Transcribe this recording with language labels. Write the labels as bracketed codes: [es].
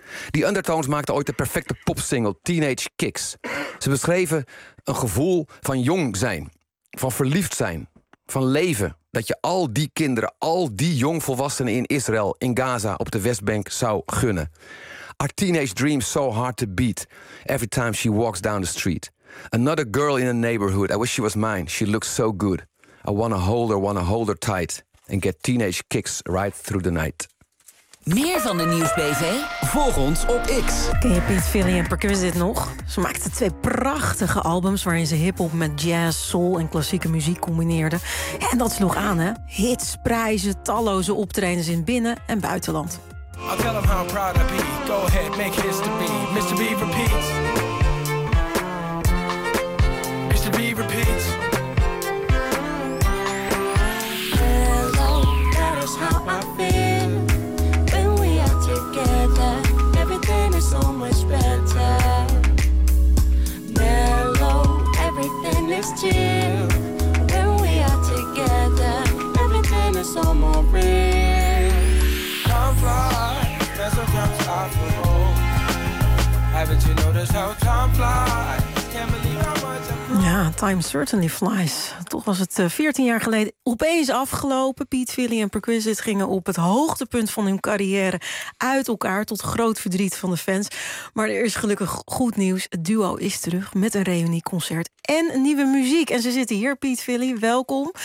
[nl] Die Undertones maakten ooit de perfecte popsingle Teenage Kicks. Ze beschreven een gevoel van jong zijn, van verliefd zijn, van leven, dat je al die kinderen, al die jongvolwassenen in Israël, in Gaza, op de Westbank zou gunnen. [en] Our teenage dreams so hard to beat every time she walks down the street. Another girl in a neighborhood, I wish she was mine, she looks so good. I wanna hold her tight and get teenage kicks right through the night. [nl] Meer van de Nieuws BV? Volg ons op X. Ken je Piet, Philly en Perquisite nog? Ze maakten twee prachtige albums waarin ze hiphop met jazz, soul en klassieke muziek combineerden. En dat sloeg aan, hè? Hits, prijzen, talloze optredens in binnen- en buitenland. [en] I'll tell them how proud I be. Go ahead, make history. Mr. B repeats. Mr. B repeats. Hello, that is how I feel. When we are together, everything is so much better. Hello, everything is chill. When we are together, everything is so more real. Come fly. Haven't you noticed how time flies? Ja, time certainly flies. [nl] Toch was het 14 jaar geleden opeens afgelopen. Piet, Philly en Perquisite gingen op het hoogtepunt van hun carrière uit elkaar, tot groot verdriet van de fans. Maar er is gelukkig goed nieuws. Het duo is terug met een reunieconcert en nieuwe muziek. En ze zitten hier, Piet, Philly, welkom.